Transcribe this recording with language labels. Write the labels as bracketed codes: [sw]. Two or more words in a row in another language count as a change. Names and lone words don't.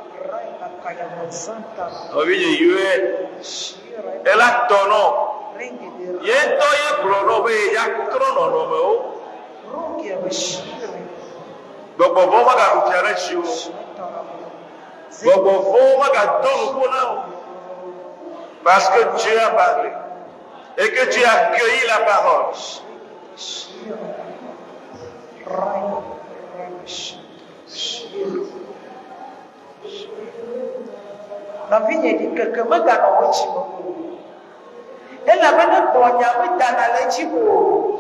[ee] Nɔvinye yɔe, ela tɔ nɔ. Ye ŋutɔ ye gblɔ nɔ be ya trɔ nɔnɔmewo. Gbɔgbɔ vɔwo magaɖu fia ɖe tsi o. Gbɔgbɔ vɔwo magadɔ nuƒo na o. [fr] Parce que Dieu a parlé et que tu as accueilli la parole. [ee] Nɔvinye ɖi keke meganɔ wo tsi me o. Elabena gbɔnya medana le dzi o.